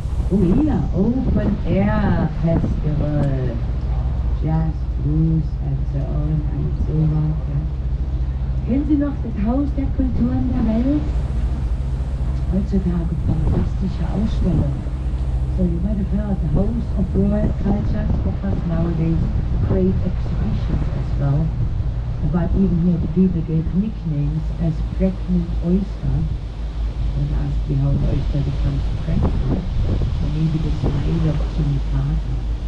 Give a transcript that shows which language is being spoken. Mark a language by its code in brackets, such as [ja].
[en] Oh hier, Open Air Festival, Jazz, Blues and so on and so on. [de] Ja. Kennen Sie noch das Haus der Kulturen der Welt? Heutzutage fantastische Ausstellung. [en] So you might have heard the House of World Cultures offers nowadays great exhibitions as well. But even here the people gave nicknames as pregnant oyster. And asked me how an oyster becomes pregnant. Or maybe the smile of Jimmy Carter.